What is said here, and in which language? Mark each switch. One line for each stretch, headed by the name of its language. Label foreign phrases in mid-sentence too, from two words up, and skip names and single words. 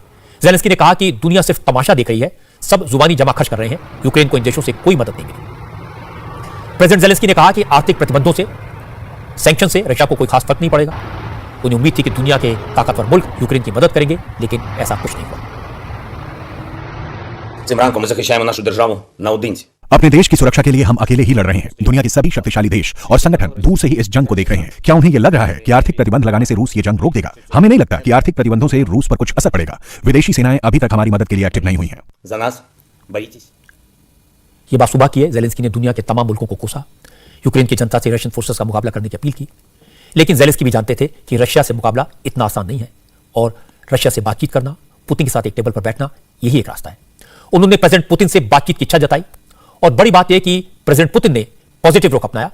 Hindi: जेलेंस्की ने कहा कि दुनिया सिर्फ तमाशा देख रही है, सब जुबानी जमा खर्च कर रहे हैं, यूक्रेन को इन देशों से कोई मदद नहीं मिली। प्रेसिडेंट जेलेंस्की ने कहा कि आर्थिक प्रतिबंधों से, सैंक्शन से रशिया को कोई खास फर्क नहीं पड़ेगा। उन्हें उम्मीद थी कि दुनिया के ताकतवर मुल्क यूक्रेन की मदद करेंगे, लेकिन ऐसा कुछ नहीं हुआ।
Ukrainian: Цим ранком ми захищаємо нашу державу наодинці.
Hindi: अपने देश की सुरक्षा के लिए हम अकेले ही लड़ रहे हैं। दुनिया के सभी शक्तिशाली देश और संगठन दूर से ही इस जंग को देख रहे हैं। क्या उन्हें यह लग रहा है कि आर्थिक प्रतिबंध लगाने से रूस ये जंग रोक देगा? हमें नहीं लगता कि आर्थिक प्रतिबंधों से रूस पर कुछ असर पड़ेगा। विदेशी सेनाएं अभी तक हमारी मदद के लिए एक्टिव नहीं हुई हैं।
Ukrainian: За нас борітесь.
Hindi: यह बात सुबह की है। जेलेंस्की ने दुनिया के तमाम मुल्कों को कोसा, यूक्रेन की जनता से रशियन फोर्सेस का मुकाबला करने की अपील की। लेकिन जेलेंस्की भी जानते थे कि रशिया से मुकाबला इतना आसान नहीं है और रशिया से बातचीत करना, पुतिन के साथ एक टेबल पर बैठना, यही एक रास्ता है। उन्होंने प्रेसिडेंट पुतिन से बातचीत की इच्छा जताई और बड़ी बात यह कि प्रेसिडेंट पुतिन ने पॉजिटिव रुख अपनाया।